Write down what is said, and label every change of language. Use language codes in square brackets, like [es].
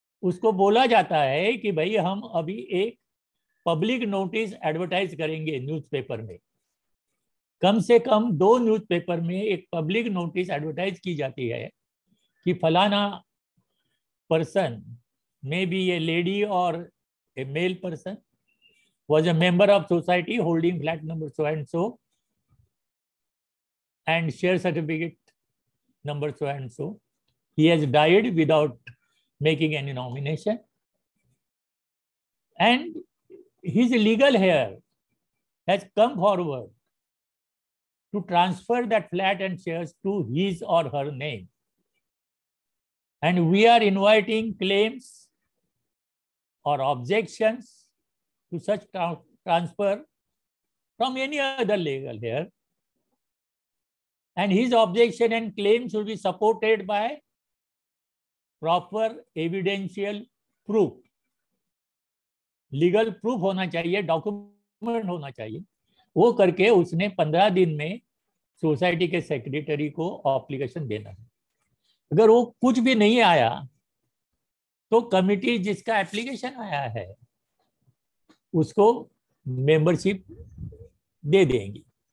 [hi] उसको बोला जाता है कि भाई हम अभी एक पब्लिक नोटिस एडवर्टाइज करेंगे न्यूज़पेपर में, कम से कम 2 न्यूज़पेपर में एक पब्लिक नोटिस एडवर्टाइज की जाती है कि फलाना person, [en] maybe a lady और a male person, was a member of society holding flat number so and so [hi] and share certificate number so and so. [en] He has died without making any nomination and his legal heir has come forward to transfer that flat and shares to his or her name. And we are inviting claims or objections to such transfer from any other legal heir. And his objection and claim should be supported by proper evidential proof. [hi] Legal proof होना चाहिए, document होना चाहिए. वो करके उसने 15 दिन में society के सेक्रेटरी को एप्लीकेशन देना है. अगर वो कुछ भी नहीं आया तो कमिटी जिसका एप्लीकेशन आया है उसको मेंबरशिप दे देंगी.